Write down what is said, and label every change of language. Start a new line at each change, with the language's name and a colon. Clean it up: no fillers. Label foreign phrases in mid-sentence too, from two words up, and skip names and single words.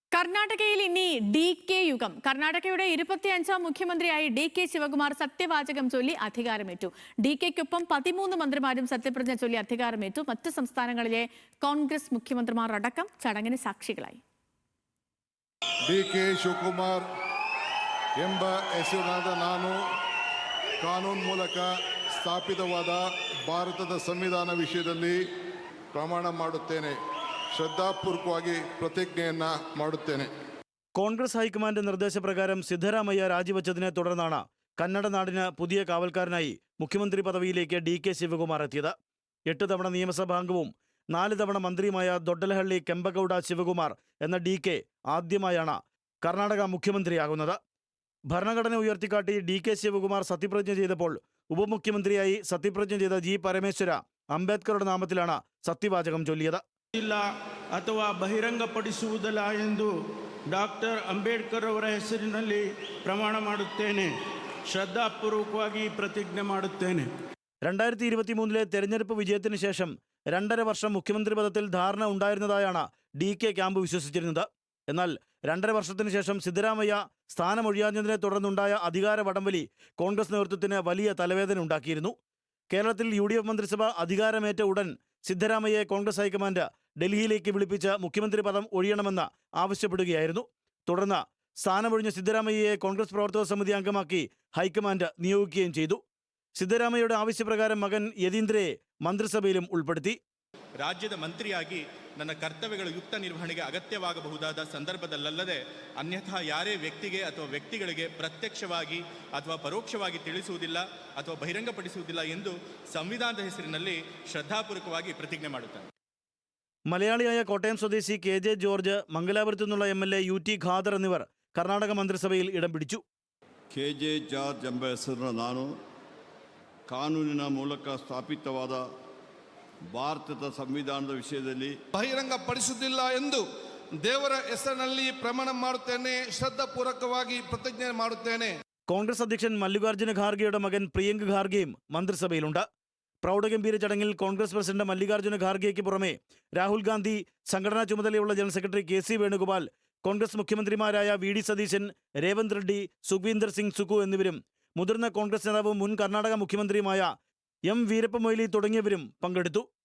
Malayalam: കർണാടകയിൽ ഇനി DK യുഗം. കർണാടകയുടെ 25ാം മുഖ്യമന്ത്രിയായി DK ശിവകുമാർ സത്യവാചകം ചൊല്ലി അധികാരമേറ്റു. DKയ്ക്കൊപ്പം 13 മന്ത്രിമാരും സത്യപ്രതിജ്ഞ ചൊല്ലി അധികാരമേറ്റു. മറ്റ് സംസ്ഥാനങ്ങളിലെ കോൺഗ്രസ് മുഖ്യമന്ത്രിമാർ അടക്കം ചടങ്ങിന് സാക്ഷികളായി.
Kannada: DK ಶಿವಕುಮಾರ್ ಎಂಬ ಹೆಸರಿನಾದ ನಾನು ಕಾನೂನು ಮೂಲಕ ಸ್ಥಾಪಿತವಾದ ಭಾರತದ ಸಂವಿಧಾನ ವಿಷಯದಲ್ಲಿ ಪ್ರಮಾಣ ಮಾಡುತ್ತೇನೆ. ಶ್ರದ್ಧಾಪೂರ್ವಕವಾಗಿ ಪ್ರತಿಜ್ಞೆ ಮಾಡುತ್ತೇನೆ.
Malayalam: കോൺഗ്രസ് ഹൈക്കമാൻഡ് നിർദ്ദേശപ്രകാരം സിദ്ധരാമയ്യ രാജിവെച്ചതിനെ തുടർന്നാണ് കന്നഡ നാടിന് പുതിയ കാവൽക്കാരനായി മുഖ്യമന്ത്രി പദവിയിലേക്ക് DK ശിവകുമാർ എത്തിയത്. 8 തവണ നിയമസഭാംഗവും 4 തവണ മന്ത്രിയുമായ ദൊഡ്ഡലഹള്ളി കെമ്പഗൌഡ ശിവകുമാർ എന്ന DK ആദ്യമായാണ് കർണാടക മുഖ്യമന്ത്രിയാകുന്നത്. ഭരണഘടന ഉയർത്തിക്കാട്ടി DK ശിവകുമാർ സത്യപ്രതിജ്ഞ ചെയ്തപ്പോൾ ഉപമുഖ്യമന്ത്രിയായി സത്യപ്രതിജ്ഞ ചെയ്ത G പരമേശ്വര അംബേദ്കറുടെ നാമത്തിലാണ് സത്യവാചകം ചൊല്ലിയത്.
Kannada: ಅಥವಾ ಬಹಿರಂಗಪಡಿಸುವುದಿಲ್ಲ ಎಂದು ಡಾಕ್ಟರ್ ಅಂಬೇಡ್ಕರ್ ಅವರ ಹೆಸರಿನಲ್ಲಿ ಪ್ರಮಾಣ ಮಾಡುತ್ತೇನೆ. ಶ್ರದ್ಧಾಪೂರ್ವಕವಾಗಿ ಪ್ರತಿಜ್ಞೆ ಮಾಡುತ್ತೇನೆ.
Malayalam: 2023 തെരഞ്ഞെടുപ്പ് വിജയത്തിന് ശേഷം 2.5 വർഷം മുഖ്യമന്ത്രി പദത്തിൽ ധാരണ ഉണ്ടായിരുന്നതായാണ് DK ക്യാമ്പ് വിശ്വസിച്ചിരുന്നത്. എന്നാൽ 2.5 വർഷത്തിന് ശേഷം സിദ്ധരാമയ്യ സ്ഥാനമൊഴിയാഞ്ഞതിനെ തുടർന്നുണ്ടായ അധികാര വടംവലി കോൺഗ്രസ് നേതൃത്വത്തിന് വലിയ തലവേദന ഉണ്ടാക്കിയിരുന്നു. കേരളത്തിൽ UDF മന്ത്രിസഭ അധികാരമേറ്റ ഉടൻ സിദ്ധരാമയ്യയെ കോൺഗ്രസ് ഹൈക്കമാൻഡ് ഡൽഹിയിലേക്ക് വിളിപ്പിച്ച് മുഖ്യമന്ത്രി പദം ഒഴിയണമെന്ന് ആവശ്യപ്പെടുകയായിരുന്നു. തുടർന്ന് സ്ഥാനമൊഴിഞ്ഞ സിദ്ധരാമയ്യയെ കോൺഗ്രസ് പ്രവർത്തക സമിതി അംഗമാക്കി ഹൈക്കമാൻഡ് നിയോഗിക്കുകയും ചെയ്തു. സിദ്ധരാമയ്യയുടെ ആവശ്യപ്രകാരം മകൻ യതീന്ദ്രയെ മന്ത്രിസഭയിലും ഉൾപ്പെടുത്തി.
Kannada: ರಾಜ್ಯದ ಮಂತ್ರಿಯಾಗಿ ನನ್ನ ಕರ್ತವ್ಯಗಳ ಯುಕ್ತ ನಿರ್ವಹಣೆಗೆ ಅಗತ್ಯವಾಗಬಹುದಾದ ಸಂದರ್ಭದಲ್ಲದೆ ಅನ್ಯಥಾ ಯಾರೇ ವ್ಯಕ್ತಿಗೆ ಅಥವಾ ವ್ಯಕ್ತಿಗಳಿಗೆ ಪ್ರತ್ಯಕ್ಷವಾಗಿ ಅಥವಾ ಪರೋಕ್ಷವಾಗಿ ತಿಳಿಸುವುದಿಲ್ಲ ಅಥವಾ ಬಹಿರಂಗಪಡಿಸುವುದಿಲ್ಲ ಎಂದು ಸಂವಿಧಾನದ ಹೆಸರಿನಲ್ಲಿ ಶ್ರದ್ಧಾಪೂರ್ವಕವಾಗಿ ಪ್ರತಿಜ್ಞೆ ಮಾಡುತ್ತೇನೆ.
Malayalam: മലയാളിയായ കോട്ടയം സ്വദേശി KJ ജോർജ്, മംഗലാപുരത്തു നിന്നുള്ള MLA UT ഖാദർ എന്നിവർ കർണാടക മന്ത്രിസഭയിൽ ഇടം പിടിച്ചു.
Kannada: KJ ಜಾರ್ಜ್ ಎಂಬ ಹೆಸರಿನ ನಾನು ಕಾನೂನಿನ ಮೂಲಕ ಸ್ಥಾಪಿತವಾದ ಭಾರತದ ಸಂವಿಧಾನದ ವಿಷಯದಲ್ಲಿ ಬಹಿರಂಗಪಡಿಸುವುದಿಲ್ಲ ಎಂದು ದೇವರ ಹೆಸರಿನಲ್ಲಿ ಪ್ರಮಾಣ ಮಾಡುತ್ತೇನೆ. ಶ್ರದ್ಧಾಪೂರ್ವಕವಾಗಿ ಪ್ರತಿಜ್ಞೆ ಮಾಡುತ್ತೇನೆ.
Malayalam: കോൺഗ്രസ് അധ്യക്ഷൻ മല്ലികാർജ്ജുന ഖാർഗെയുടെ മകൻ പ്രിയങ്ക് ഖാർഗെയും മന്ത്രിസഭയിലുണ്ട്. പ്രൗഢഗംഭീര ചടങ്ങിൽ കോൺഗ്രസ് പ്രസിഡന്റ് മല്ലികാർജ്ജുന ഖാർഗെയ്ക്ക് പുറമെ രാഹുൽ ഗാന്ധി, സംഘടനാ ചുമതലയുള്ള ജനറൽ സെക്രട്ടറി KC വേണുഗോപാൽ, കോൺഗ്രസ് മുഖ്യമന്ത്രിമാരായ VD സതീശൻ, രേവന്ത് റെഡ്ഡി, സുഖ്വീന്ദർ സിംഗ് സുഖു എന്നിവരും മുതിർന്ന കോൺഗ്രസ് നേതാവും മുൻ കർണാടക മുഖ്യമന്ത്രിയുമായ M വീരപ്പ മൊയ്ലി തുടങ്ങിയവരും പങ്കെടുത്തു.